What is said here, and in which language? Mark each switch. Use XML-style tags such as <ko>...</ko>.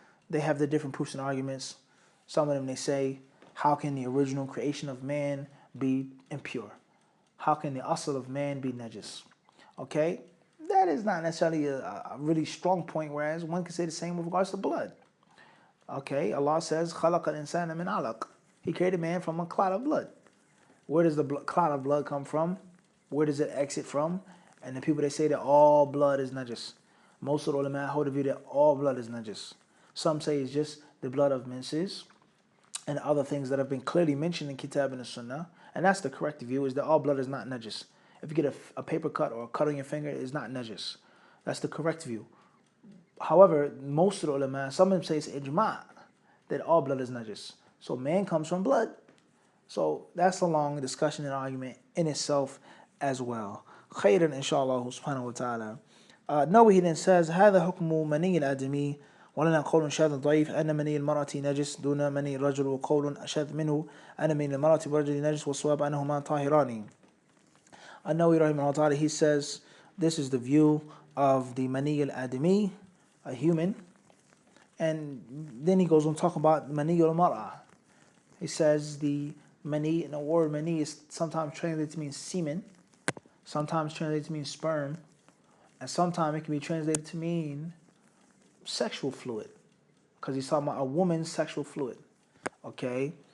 <en>They have the different proofs and arguments. Some of them, they say, how can the original creation of man be impure? How can the asl of man be najis? Okay? That is not necessarily a really strong point, whereas one can say the same with regards to blood. Okay, Allah says,</en> <ar>خَلَقَ الْإِنسَانَ مِنْ عَلَقٍ.</ar> <en>He created man from a clot of blood. Where does the clot of blood come from? Where does it exit from? And the people, they say that all blood is najis. Most of the ulama hold the view that all blood is najis. Some say it's just the blood of menses and other things that have been clearly mentioned in Kitab and the Sunnah. And that's the correct view, is that all blood is not najis. If you get a paper cut or a cut on your finger, it's not najis. That's the correct view. However, most of the ulama, some of them say it's ijma', that all blood is najis. So man comes from blood. So that's a long discussion and argument in itself as well. Khairan inshallah subhanahu wa ta'ala. Nawawi then says,</en> <ar>هذا حكم مني الآدمي ولنا قول شاذ ضعيف أن مني المرأة نجس دون مني الرجل وقول أشذ منه أن مني المرأة برجل نجس والصواب أنهما طاهران.</ar> <en>An-Nawawi rahimahullah ta'ala, he says, this is the view of the mani al-adami, a human. And then he goes on to talk about mani al-mar'a. He says the mani, and the word mani is sometimes translated to mean semen, sometimes translated to mean sperm, and sometimes it can be translated to mean sexual fluid, because he's talking about a woman's sexual fluid. Okay?</en>